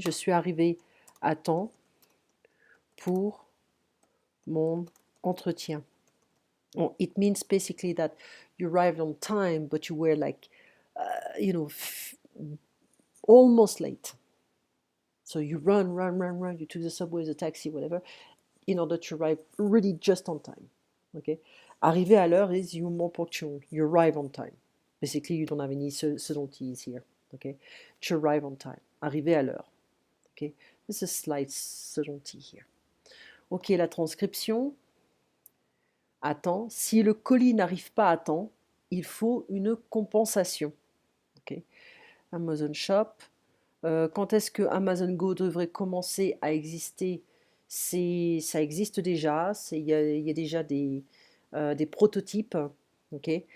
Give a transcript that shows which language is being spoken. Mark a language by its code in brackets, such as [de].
[fr] Je suis arrivé à temps pour mon entretien. [en] Well, it means basically that you arrived on time, but you were like, you know, almost late. So you run, you took the subway, the taxi, whatever, in order to arrive really just on time. Okay? [fr] Arriver à l'heure [en] is you're more punctual. You arrive on time. Basically, you don't have any subtleties here. Okay? To arrive on time. [fr] Arriver à l'heure. [en] Okay? This is a slight subtlety here. [fr] Ok, la transcription. À temps. Si le colis n'arrive pas à temps, il faut une compensation. [en] Okay? [fr] Amazon Shop. Quand est-ce que Amazon Go devrait commencer à exister? Ça existe déjà. Il y a déjà des prototypes. Ok.